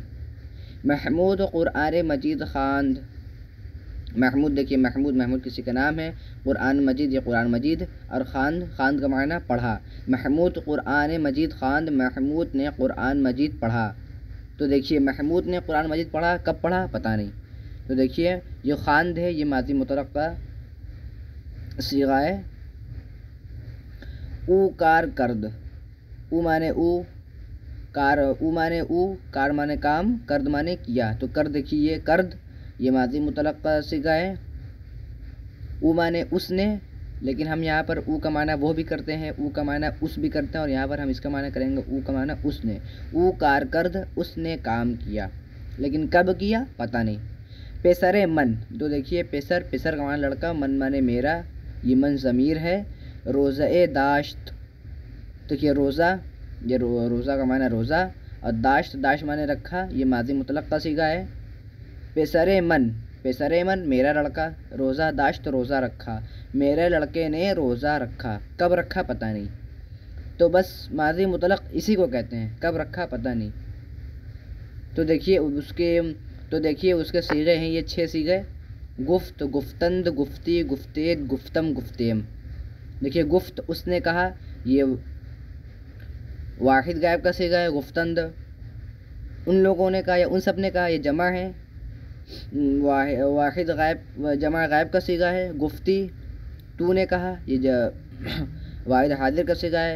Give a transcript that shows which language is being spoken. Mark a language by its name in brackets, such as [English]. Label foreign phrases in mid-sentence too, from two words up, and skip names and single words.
[Urdu] محمود قرآن مجید خواند، محمود دیکھیے محمود کسی کا نام ہے، قرآن مجید یہ قرآن مجید، اور خواند کا معنی پڑھا۔ محمود قرآن مجید خواند، محمود نے قرآن مجید پڑھا۔ تو دیکھیے محمود نے قرآن مجید پڑھا، کب پڑھا پتہ نہیں۔ تو دیکھیے یہ خواند ہے، یہ ماضی مطلق کا صیغہ ہے۔ [Persian] او کار کرد، [Urdu] او مانے او، او مانے او، کار مانے کام، کرد مانے کیا. تو کرد دیکھیے یہ کرد یہ ماضی مطلق کا صیغہ ہے. او مانے اس نے، لیکن ہم یہاں پر او کا معنی وہ بھی کرتے ہیں، او کا معنی اس بھی کرتے ہیں، اور یہاں پر ہم اس کا معنی کریں گے او کا معنی اس نے. [Persian] او کار کرد [Urdu] اس نے کام کیا، لیکن کب کیا پتہ نہیں. [Persian] پیسر من، [Urdu] تو دیکھیے پیسر، پیسر کا معنی لڑکا، من مانے میرا، یہ من ضمیر ہے. [Persian] روزہ داشت، [Urdu] دیکھیے روزہ، یہ روزہ کا معنی روزہ، اور داشت، داشت مانے رکھا، یہ ماضی مطلق کا صیغہ ہے. [Persian] پیسر من، پیسر من [Urdu] میرا لڑکا، [Persian] روزہ داشت [Urdu] روزہ رکھا، میرے لڑکے نے روزہ رکھا، کب رکھا پتہ نہیں. تو بس ماضی مطلق اسی کو کہتے ہیں، کب رکھا پتہ نہیں. تو دیکھیے اس کے صیغے ہیں یہ 6 صیغے: [Persian] گفت، گفتند، گفتی، گفتید، گفتم، گفتیم. [Urdu] دیکھیے گفت اس نے کہا، یہ واحد غائب کا صیغہ ہے. گفتند ان لوگوں نے کہا یا ان سب نے کہا، یہ جمع ہے. واحد غائب جمع غائب کا صیغہ ہے. گفتی تو نے کہا، یہ واحد حاضر کا صیغہ ہے.